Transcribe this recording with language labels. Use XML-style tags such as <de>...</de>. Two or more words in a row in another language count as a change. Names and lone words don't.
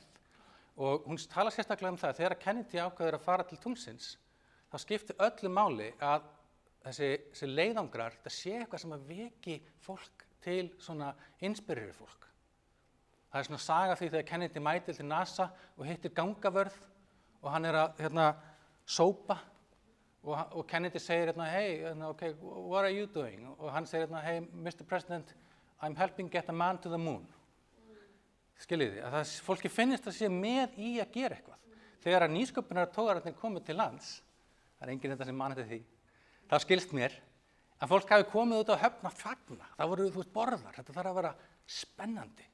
<is>Og hún talar sérstaklega það að þegar Kennedy ákveður að fara til tunglsins, þá skiptir öllu máli að þessi leiðangrar, þetta sé eitthvað sem að veki fólk til svona inspirera fólk. Það svona saga því þegar Kennedy mætir til NASA og hittir gangavörð og hann að sópa og Kennedy segir</is> <en>hey, okay, what are you doing?</en> <is>Og hann segir hey, Mr.</is> <en>President, I'm helping get a man to the moon.</en> <is>Skiljiði, að fólki finnist að sé með í að gera eitthvað. Þegar að nýsköpunartogararnir komu til lands, það enginn þetta sem man eftir því, þá skilst mér að fólk hafi komið út á Höfn að fagna. Það voru, borðar, þetta þarf að vera spennandi.</is>